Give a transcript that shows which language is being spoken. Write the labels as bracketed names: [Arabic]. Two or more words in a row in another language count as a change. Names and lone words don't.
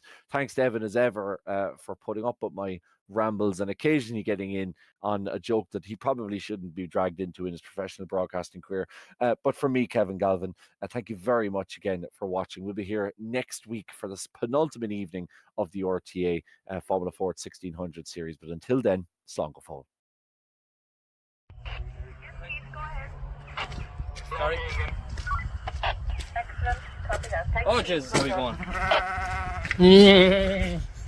[English] Thanks to Evan as ever for putting up with my rambles and occasionally getting in on a joke that he probably shouldn't be dragged into in his professional broadcasting career. But for me, Kevin Galvin, thank you very much again for watching. We'll be here next week for this penultimate evening of the RTA Formula Ford 1600 series. But until then, [Irish] slán go fóill. [English] Sorry. Excellent. Copy that. Thank you. Oh, Jesus, how are you going?